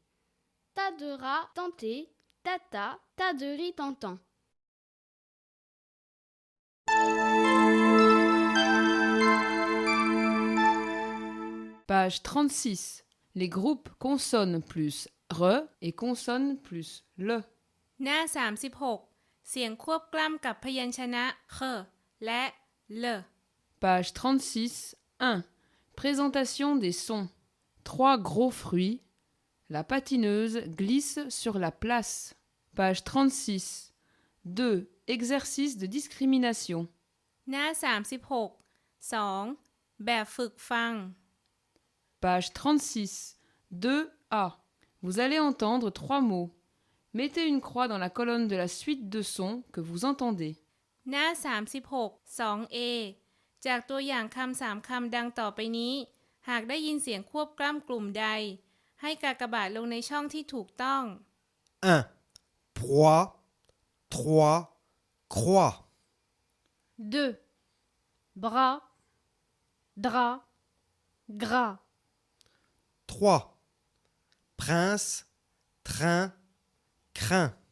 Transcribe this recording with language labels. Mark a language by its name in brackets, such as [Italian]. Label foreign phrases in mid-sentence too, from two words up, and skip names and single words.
[French] Tas de rats tentés, tata, tas de riz tentant. Page 36. Les groupes consonnes plus re et consonnes plus le. หน้า 36 เสียงควบกล้ำกับพยัญชนะเคและเล Page 36. 1. Présentation des sons. 3 gros fruits. La patineuse glisse sur la place. Page 36. 2. Exercice de discrimination. [Thai] หน้า 36 2. แบบฝึกฟัง [French] Page 36. 2a. Vous allez entendre 3 mots. Mettez une croix dans la colonne de la suite de sons que vous entendez. [Thai] หน้า 36 2a จากตัวอย่างคำ3คำดังต่อไปนี้ หากได้ยินเสียงควบกล้ำกลุ่มใด ให้กากบาทลงในช่องที่ถูกต้อง [French] 1. Proie. 3. Croix. 2. Bras, drap, gras. 3. Prince. Train. Crin.